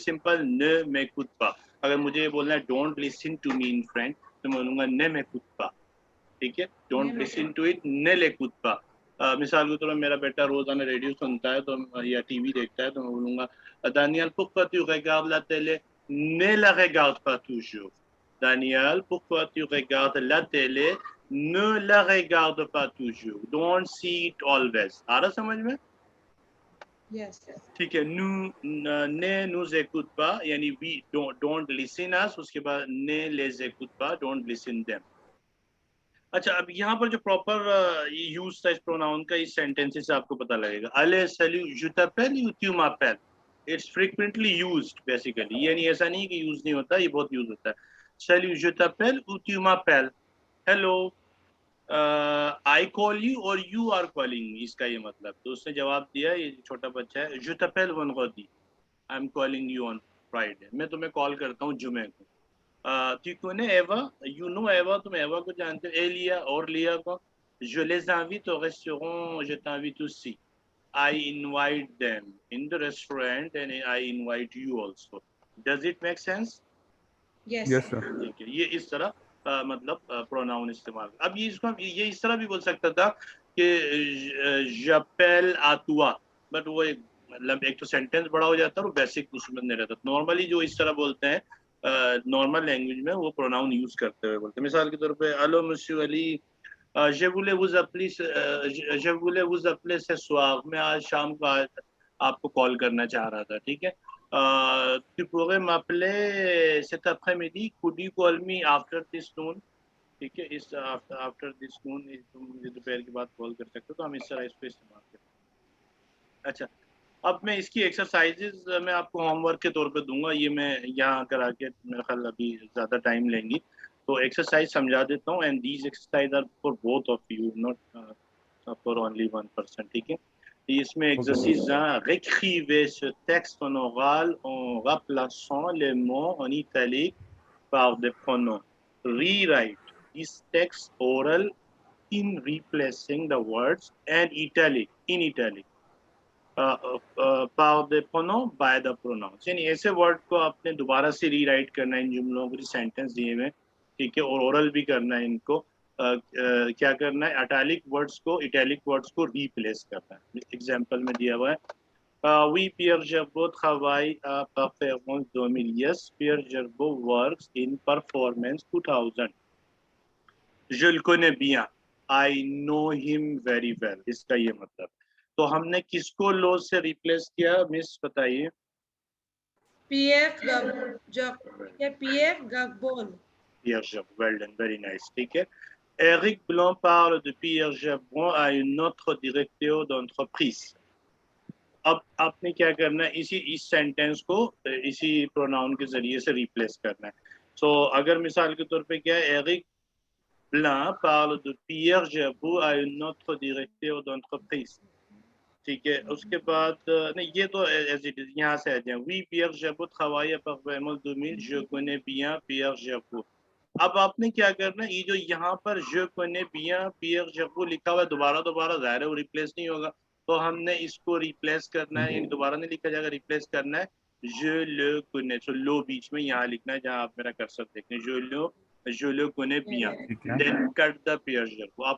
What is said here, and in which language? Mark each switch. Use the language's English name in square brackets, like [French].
[Hindi] Simple, न मैं खुद पा। अगर मुझे ये बोलना है [English] don't listen to me in French, [Hindi] तो मैं बोलूंगा न मैं खुद पा। ठीक है, [English] don't listen to it, [Hindi] न ले खुद पा। मिसाल के तौर पर मेरा बेटा रोजाना रेडियो सुनता है तो या टीवी देखता है, तो मैं बोलूंगा [French] Daniel, pourquoi tu regardes la télé? Ne la regarde pas toujours. Daniel, pourquoi tu regardes la télé? Ne la regarde pas toujours. [English] Don't see it always. [Hindi] आ रहा समझ में? [English] yes [French] ठीक है, ने nous écoute pas, यानी [English] we don't listen us, [French] उसके बाद ने les écoute pas, [English] don't listen them। [Hindi] अच्छा अब यहाँ पर जो प्रॉपर यूज था इस प्रोनाउन का इस सेंटेंसेस से आपको पता लगेगा। अले सैल्यू [French] je t'appelle ou tu m'appelles, [English] it's frequently used basically, [Hindi] यानी ऐसा नहीं कि यूज नहीं होता, ये बहुत यूज होता है। सैल्यू [French] je t'appelle ou tu m'appelles, [English] hello I call you [Hindi] और यू आर कॉलिंग, इसका ये मतलब। तो उसने जवाब दिया, ये छोटा बच्चा है, [French] je t'appelle vendredi, [English] I am calling you on [Hindi] Friday, मैं तुम्हें कॉल करता हूँ जुमे को। [French] tu connais Eva? [English] You know Eva? [Hindi] तुम एवा को जानते हो? एलिया और लिया को? [French] Je les invite au restaurant, je t'invite aussi. [English] I invite them in the restaurant and I invite you also. Does it make sense? Yes. Yes, sir. [Hindi] ठीक है, ये इस तरह मतलब प्रोनाउन इस्तेमाल। अब ये इसको हम ये इस तरह भी बोल सकता था कि [French] j'appelle à toi, [Hindi] बट वो एक मतलब एक तो सेंटेंस बड़ा हो जाता है और बेसिक उसमें नहीं रहता। नॉर्मली जो इस तरह बोलते हैं नॉर्मल लैंग्वेज में वो प्रोनाउन यूज करते हुए बोलते हैं। मिसाल के तौर पे hello monsieur Ali, [French] je voulais vous appeler je voulais vous appeler ce soir, [Hindi] मैं आज शाम को आपको कॉल करना चाह रहा था, ठीक है। [French] tu pourrais m'appeler cet après-midi, [English] could you call me after this noon, ठीक है। [Hindi] इस आफ्टर दिस नून तुम मुझे दोपहर के बाद कॉल कर सकते हो, तो हम इस तरह इसको इस्तेमाल करते हैं। अच्छा, अब मैं इसकी एक्सरसाइजेज मैं आपको होमवर्क के तौर पे दूंगा, ये मैं यहाँ करा के मेरा ख्याल अभी ज़्यादा टाइम लेंगी, तो एक्सरसाइज समझा देता हूँ। [English] And these exercise are for both of you, not for only one person, ठीक है। [French] इसमें exercice 1, réécrivez ce texte en oral en remplaçant les mots en italique par des pronoms. [English] Rewrite this text oral in replacing the words and italic in italic [French] par des pronoms [English] by the pronouns। [Hindi] यानी ऐसे word को आपने दोबारा से rewrite करना है इन जुमलों को, sentence दिए हुए, ठीक है, और ओरल भी करना है इनको। क्या करना है, इटैलिक वर्ड्स को रिप्लेस करना है। एग्जांपल में दिया हुआ है [French] oui, Pierre Gerbeau travaille à Performance 2000. [English] Yes, Pierre Gerbeau works in Performance 2000. [French] Je le connais bien. [English] I know him very well. [Hindi] इसका ये मतलब। तो हमने किसको लो से रिप्लेस किया, मिस बताइए। PF Gagbon. [French] Pierre Gerbeau, [English] well done, very nice, [French] ठीक है। Eric Blanc parle de Pierre Gerbeau à une autre directeur d'entreprise। [Hindi] अब आपने क्या करना है, इस सेंटेंस को इसी प्रोनाउन के जरिए से रिप्लेस करना है। सो अगर मिसाल के तौर पे क्या है, Eric ब्लां [French] parle de Pierre Gerbeau à une autre directeur d'entreprise, [Hindi] ठीक है। उसके बाद नहीं, ये तो एज इट इज यहाँ से आ जाए। [French] oui, Pierre Gerbeau travaille à Performance 2000, je connais bien Pierre Gerbeau। [Hindi] अब आपने क्या करना है, ये जो यहाँ पर [French] je connais bien Pierre Gerbeau [Hindi] लिखा हुआ है, दोबारा जाहिर है वो रिप्लेस नहीं होगा, तो हमने इसको रिप्लेस करना है, यानी दोबारा नहीं लिखा जाएगा, रिप्लेस करना है [French] je le connais। [Hindi] तो लो बीच में यहाँ लिखना है जहाँ आप मेरा कर्सर देखें, [French] je le connais bien, [English] then cut the Pierre Gerbeau।